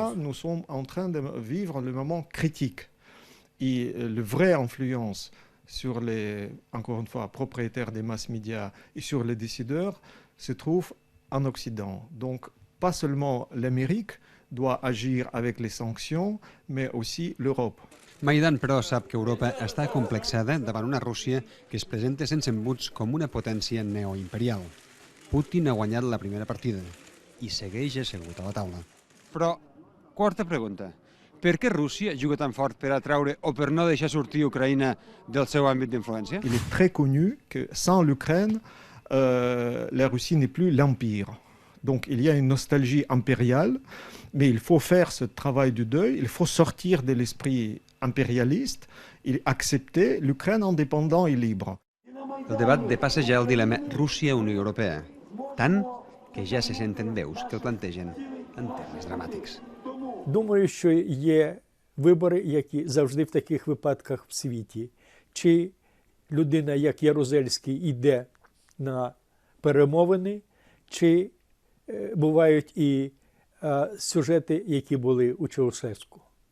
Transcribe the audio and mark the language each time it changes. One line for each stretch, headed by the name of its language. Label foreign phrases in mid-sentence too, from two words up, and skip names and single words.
French: Là, nous sommes en train de vivre le moment critique. Et la vraie influence sur les, encore une fois, propriétaires des mass médias et sur les décideurs se trouve en Occident. Donc, pas seulement l'Amérique doit agir avec les sanctions, mais aussi l'Europe.
Catalan: Maidan, però, sap que Europa està complexada davant una Rússia que es presenta sense embuts com una potència neoimperial. Putin ha guanyat la primera partida i segueix assegut a la taula. Però, quarta pregunta. Per què Rússia juga tan fort per atraure o per no deixar sortir Ucraïna del seu àmbit d'influència?
French: Il est très connu que sans l'Ukraine, la Russie n'est plus l'empire. Donc il y a une nostalgie impériale, mais il faut faire ce travail du deuil, il faut sortir de l'esprit impérialiste et accepter l'Ukraine indépendante et libre.
Catalan: El debat depassa ja el dilema Rússia-Unió Europea, tant que ja se senten veus que el plantegen en termes dramàtics.
Ukrainian: Думаю, що є вибори, які завжди в таких випадках в світі. Чи людина, як Ярузельський, йде на перемовини, чи бувають і сюжети, які були у Чаушеску.